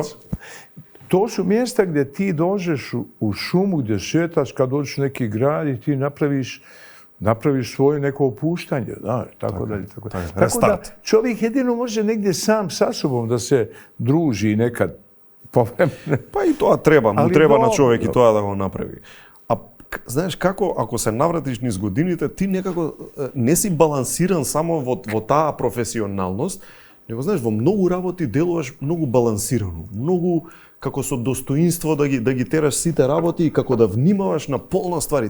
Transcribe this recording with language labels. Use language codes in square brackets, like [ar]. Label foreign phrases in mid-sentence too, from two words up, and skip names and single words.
[bs] To su mjesta gdje ti dođeš u šumu, gdje šetaš, kad dođeš u neki grad i ti napraviš svoje neko opuštanje, znaš, tako dalje. Tako da čovjek jedino može negdje sam sa sobom da se druži nekad povremeno. [mk] Па и тоа treba, му треба на човек и тоа да го направи. А знаеш како, ако се навратиш низ годините, ти некако не си балансиран само во таа професионалност, него знаеш, во многу работи делуваш многу балансирано, многу како со достоинство да ги тераш сите работи и како да внимаваш на полна ствари.